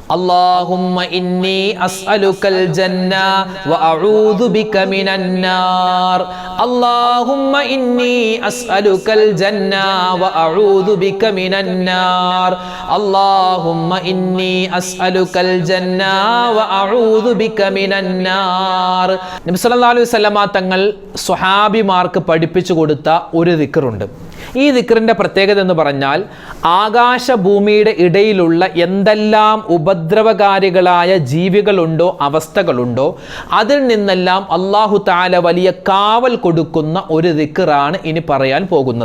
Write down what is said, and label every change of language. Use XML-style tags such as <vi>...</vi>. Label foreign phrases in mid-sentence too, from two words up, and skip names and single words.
<ar>اللهم إني أسألك الجنة الجنة وأعوذ بك من النار اللهم إني أسألك الجنة وأعوذ بك من النار اللهم إني أسألك الجنة وأعوذ بك من النار</ar> <ml>നബി സല്ലല്ലാഹു അലൈഹി വസല്ലമ തങ്ങൾ സ്വഹാബിമാർക്ക് പഠിപ്പിച്ചു കൊടുത്ത ഒരു ദിക്റുണ്ട്. ഈ ദിക്റിൻ്റെ പ്രത്യേകത എന്ന് പറഞ്ഞാൽ ആകാശഭൂമിയുടെ ഇടയിലുള്ള എന്തെല്ലാം ഉപദ്രവകാരികളായ ജീവികളുണ്ടോ, അവസ്ഥകളുണ്ടോ, അതിൽ നിന്നെല്ലാം</ml> <ar>الله تعالى</ar> <ml>വലിയ കാവൽ കൊടുക്കുന്ന ഒരു ദിക്റാണ് ഇനി പറയാൻ പോകുന്നത്.</ml>